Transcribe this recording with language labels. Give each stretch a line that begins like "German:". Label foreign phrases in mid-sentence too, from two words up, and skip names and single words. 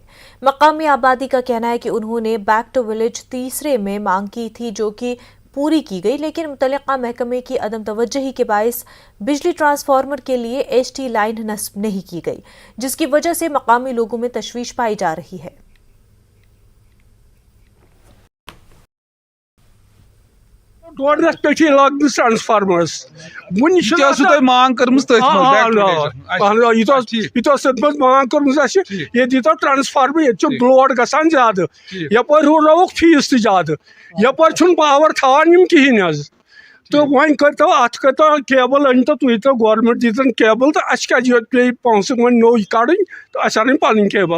Urdu: مقامی آبادی کا کہنا ہے کہ انہوں نے بیک ٹو ولیج تیسرے میں مانگ کی تھی، جو کہ پوری کی گئی، لیکن متعلقہ محکمے کی عدم توجہی کے باعث بجلی ٹرانسفارمر کے لیے ایچ ٹی لائن نصب نہیں کی گئی، جس کی وجہ سے مقامی لوگوں میں تشویش پائی جا رہی ہے۔
Kashmiri: ڈوڈ رٮ۪تھ پٮ۪ٹھٕے لاگنس ٹرانسفارمرس مانگ کٔرمٕژ یوٗتاہ سٔتمٕژ مانگ کٔرمٕژ اَسہِ ییٚتہِ ییٖتاہ ٹرانسفارمر ییٚتہِ چھُ لوڈ گژھان زیادٕ یپٲرۍ ہُرراوُکھ فیٖس تہِ زیادٕ یپٲرۍ چھُنہٕ پاور تھاوان یِم کِہیٖنۍ حظ تہٕ وۄنۍ کٔرتو اَتھ کٔرتو کیبل أنۍتو تُہۍ تو گورمنٹ دیٖتن کیبل تہٕ اَسہِ کیٛازِ یوت پیٚیہِ پونٛسہٕ وۄنۍ نوٚو کَڑٕنۍ تہٕ اَسہِ اَنٕنۍ پنٕنۍ کیبل